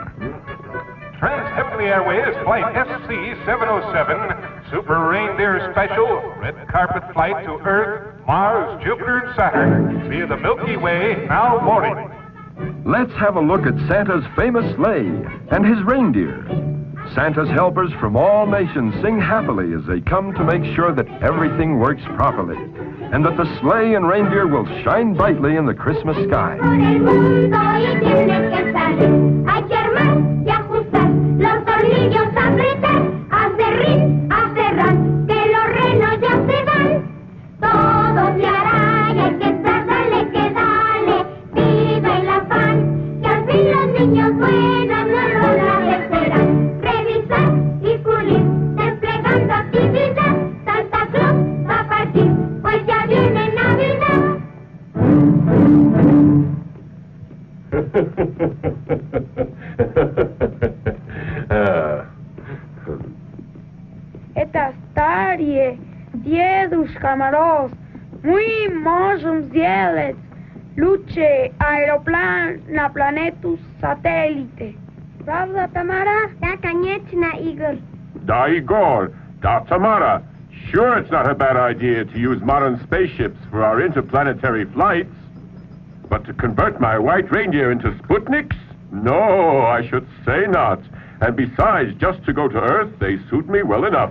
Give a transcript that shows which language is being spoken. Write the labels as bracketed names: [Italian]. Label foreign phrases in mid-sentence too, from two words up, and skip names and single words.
[English] Trans-Heavenly Airways Flight SC-707, Super Reindeer Special, red carpet flight to Earth, Mars, Jupiter, and Saturn, via the Milky Way, now boarding. Let's have a look at Santa's famous sleigh and his reindeer. Santa's helpers from all nations sing happily as they come to make sure that everything works properly and that the sleigh and reindeer will shine brightly in the Christmas sky. [Spanish] Por el mundo y tienes que salir. Hay que armar y ajustar los tornillos, apretar, acerrir, aferrar, que los renos ya se van. Todo se hará y hay que estar, dale que dale. Viva el afán, que al fin los niños buenos no lo agradecerán. Revisar y pulir, desplegando actividad. Santa Claus va a partir, pues ya viene Navidad. [Russian] Это старые дедушка Мороз. Мы можем сделать лучший аэроплан на планету сателлите. Правда, Тамара? Да, конечно, Игорь. Da, Igor. Da, Tamara. [English] Sure, it's not a bad idea to use modern spaceships for our interplanetary flights. But to convert my white reindeer into Sputniks? No, I should say not. And besides, just to go to Earth, they suit me well enough.